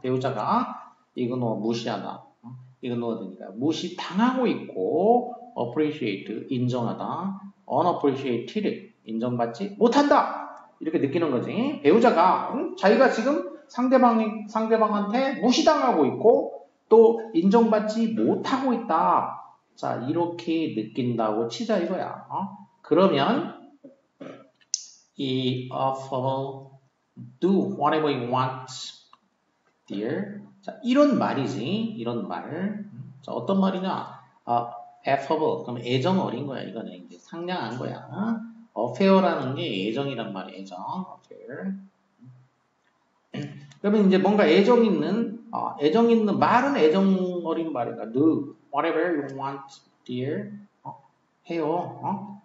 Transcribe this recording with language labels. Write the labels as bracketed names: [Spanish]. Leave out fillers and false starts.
[Korean] 배우자가 ignore 무시하다. ignored니까 무시당하고 있고 appreciate 인정하다. unappreciated 인정받지 못한다. 이렇게 느끼는 거지. 배우자가 자기가 지금 상대방한테 무시당하고 있고 또 인정받지 못하고 있다. 자 이렇게 느낀다고 치자 이거야. 그러면 이 [English] affable do whatever you want dear [Korean] 자 이런 말이지. 이런 말. 자 어떤 말이냐? affable 그럼 애정 어린 거야. 이거는 이제 상냥한 거야. affair라는 게 애정이란 말이야. affair. 그러면 이제 뭔가 애정 있는 말은 애정 어린 말이니까 [English] do whatever you want, dear. [Korean] 해요.